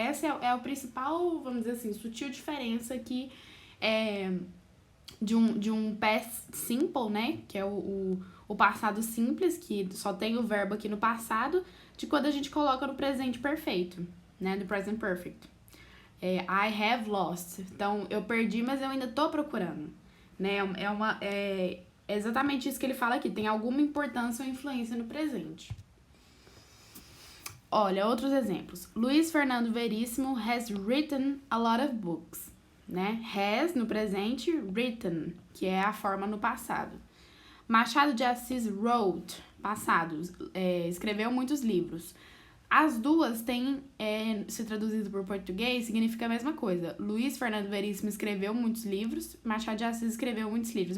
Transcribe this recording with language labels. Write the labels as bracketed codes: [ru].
[pt] Essa é o principal, vamos dizer assim, sutil diferença aqui de um past simple, né, que é o passado simples, que só tem o verbo aqui no passado, de quando a gente coloca no presente perfeito, né, do present perfect. [en] I have lost. [pt] Então, eu perdi, mas eu ainda tô procurando, né, é exatamente isso que ele fala aqui, tem alguma importância ou influência no presente. Olha, outros exemplos. [en] Luiz Fernando Veríssimo has written a lot of books, né? [pt] Has no presente, written, que é a forma no passado. Machado de Assis wrote, passado, escreveu muitos livros. As duas têm, se traduzido por português, significa a mesma coisa. Luiz Fernando Veríssimo escreveu muitos livros, Machado de Assis escreveu muitos livros.